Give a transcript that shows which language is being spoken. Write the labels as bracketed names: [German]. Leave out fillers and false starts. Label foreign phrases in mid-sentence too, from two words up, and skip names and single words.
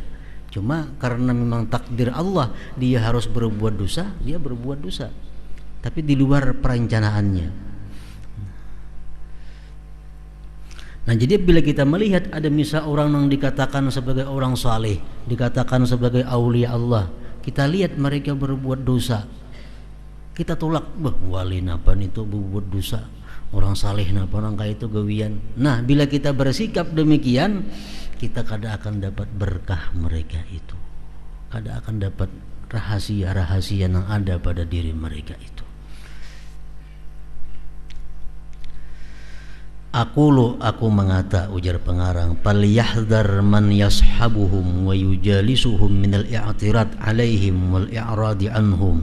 [Indonesian] Cuma karena memang takdir Allah dia harus berbuat dosa, dia berbuat dosa, tapi di luar perencanaannya. Nah jadi bila kita melihat ada misal orang yang dikatakan sebagai orang saleh, dikatakan sebagai [Arabic] أولياء الله, [Indonesian] kita lihat mereka berbuat dosa, kita tolak, [Banjar] wali napa itu berbuat dosa, orang saleh napa orang kaya itu gawian. [Indonesian] Nah bila kita bersikap demikian, kita kada akan dapat berkah mereka itu, kada akan dapat rahasia-rahasia yang ada pada diri mereka itu. Aku mengata, ujar pengarang, [Arabic] فليحذر من يصحبهم ويجالسهم من الاعتراض عليهم والإعراض عنهم.